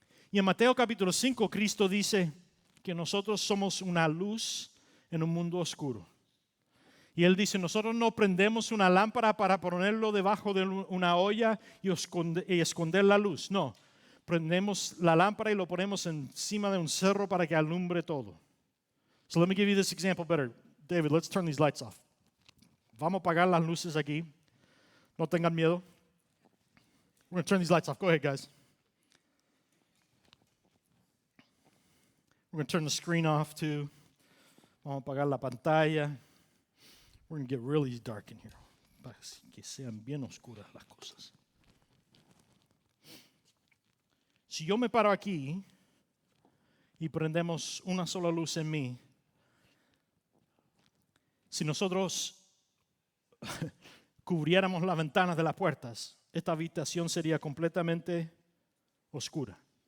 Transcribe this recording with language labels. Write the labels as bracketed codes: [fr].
[es] Y en Mateo capítulo 5 Cristo dice que nosotros somos una luz en un mundo oscuro. Y Él dice, nosotros no prendemos una lámpara para ponerlo debajo de una olla y esconder la luz. No, prendemos la lámpara y lo ponemos encima de un cerro para que alumbre todo. [en] So let me give you this example better. David, let's turn these lights off. [es] Vamos a apagar las luces aquí. No tengan miedo. [en] We're going to turn these lights off. Go ahead, guys. We're going to turn the screen off too. [es] Vamos a apagar la pantalla. [en] We're going to get really dark in here. [es] Para que sean bien oscuras las cosas. Si yo me paro aquí y prendemos una sola luz en mí, si nosotros cubriéramos las ventanas de las puertas, esta habitación sería completamente oscura.